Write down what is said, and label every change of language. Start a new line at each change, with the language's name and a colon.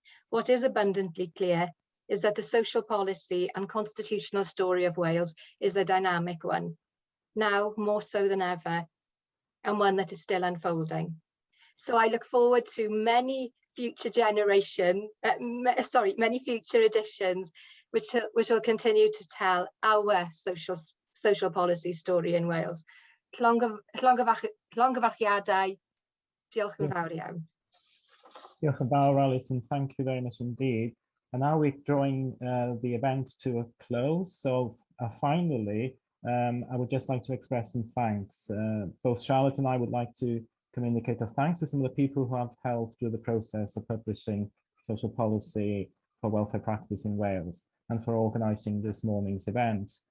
English: What is abundantly clear is that the social policy and constitutional story of Wales is a dynamic one, now more so than ever. and one that is still unfolding. So I look forward to many future generations, many future editions, which will continue to tell our social policy story in Wales.
Welsh: Llongyfarchiadau, diolch yn fawr iawn. Diolch yn fawr, Alison.
English: Thank you very much indeed. And now we're drawing the event to a close. So finally, I would just like to express some thanks. Both Charlotte and I would like to communicate our thanks to some of the people who have helped through the process of publishing social policy for welfare practice in Wales and for organising this morning's event.